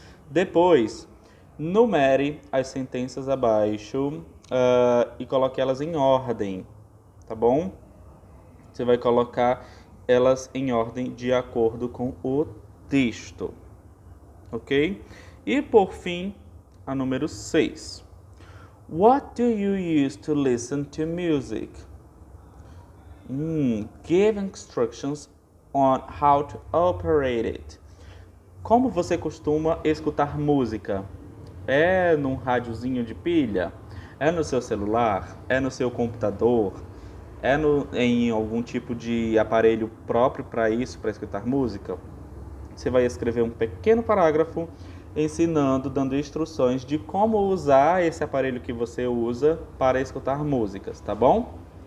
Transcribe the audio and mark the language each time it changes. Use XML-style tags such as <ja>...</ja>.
<pt>Depois, numere as sentenças abaixo e coloque elas em ordem, tá bom? Você vai colocar elas em ordem de acordo com o texto, ok? E por fim, a número 6.</pt> <en>What do you use to listen to music? Give instructions on how to operate it.</en> <pt>Como você costuma escutar música? É num rádiozinho de pilha? É no seu celular? É no seu computador? É em algum tipo de aparelho próprio para isso, para escutar música? Você vai escrever um pequeno parágrafo ensinando, dando instruções de como usar esse aparelho que você usa para escutar músicas, tá bom?</pt>